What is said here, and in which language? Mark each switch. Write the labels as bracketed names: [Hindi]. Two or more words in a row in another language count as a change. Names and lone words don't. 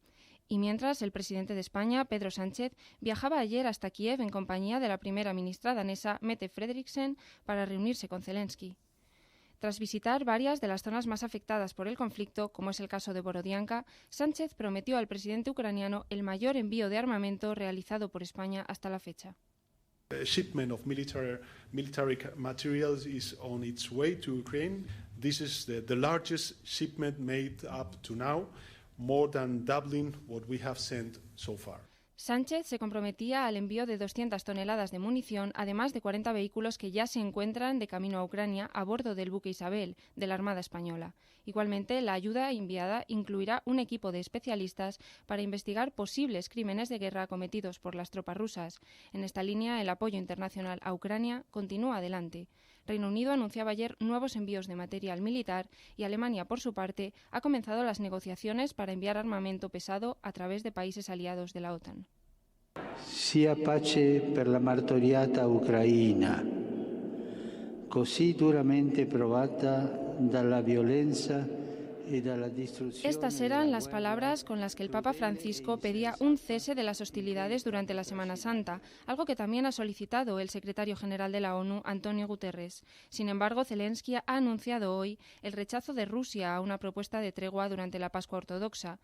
[Spanish] Y mientras, el presidente de España, Pedro Sánchez, viajaba ayer hasta Kiev en compañía de la primera ministra danesa, Mette Frederiksen, para reunirse con Zelensky. Tras visitar varias de las zonas más afectadas por el conflicto, como es el caso de Borodianka, Sánchez prometió al presidente ucraniano el mayor envío de armamento realizado por España hasta la fecha. [English] A shipment of military materials is on its way to Ukraine. This is the largest shipment made up to now, more than doubling what we have sent so far. [Spanish] Sánchez se comprometía al envío de 200 toneladas de munición, además de 40 vehículos que ya se encuentran de camino a Ucrania a bordo del buque Isabel, de la Armada Española. Igualmente, la ayuda enviada incluirá un equipo de especialistas para investigar posibles crímenes de guerra cometidos por las tropas rusas. En esta línea, el apoyo internacional a Ucrania continúa adelante. Reino Unido anunciaba ayer nuevos envíos de material militar y Alemania, por su parte, ha comenzado las negociaciones para enviar armamento pesado a través de países aliados de la OTAN. [Italian] Sia pace per la martoriata Ucraina, così duramente provata dalla violenza. [Spanish] Estas eran las palabras con las que el Papa Francisco pedía un cese de las hostilidades durante la Semana Santa, algo que también ha solicitado el secretario general de la ONU, Antonio Guterres. Sin embargo, Zelensky ha anunciado hoy el rechazo de Rusia a una propuesta de tregua durante la Pascua Ortodoxa.